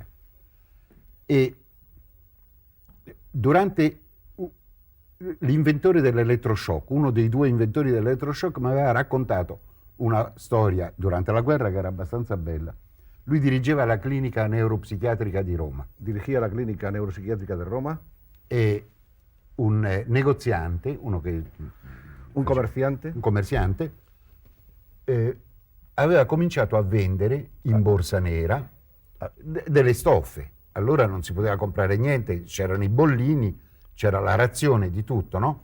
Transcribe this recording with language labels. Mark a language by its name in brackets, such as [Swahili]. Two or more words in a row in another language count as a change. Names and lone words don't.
[Italian] E durante l'inventore dell'elettroshock, uno dei due inventori dell'elettroshock, mi aveva raccontato una storia durante la guerra che era abbastanza bella. Lui dirigeva la clinica neuropsichiatrica di Roma. [Spanish] Dirigía la clínica neuropsiquiátrica de Roma. [Italian] E un negoziante, un commerciante, aveva cominciato a vendere in borsa nera delle stoffe. Allora non si poteva comprare niente, c'erano i bollini, c'era la razione di tutto, no?